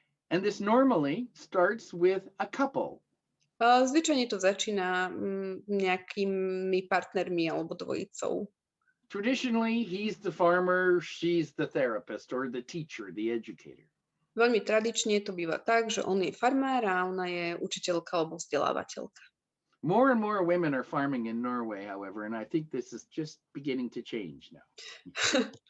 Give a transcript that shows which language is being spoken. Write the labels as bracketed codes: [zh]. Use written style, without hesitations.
[en] And this normally starts with a couple. [sk] Zvyčajne to začína nejakými partnermi alebo dvojicou. [en] Traditionally, he's the farmer, she's the therapist or the teacher, the educator. [sk] Veľmi tradične to býva tak, že on je farmár a ona je učiteľka alebo vzdelávateľka. [en] More and more women are farming in Norway, however, and I think this is just beginning to change now.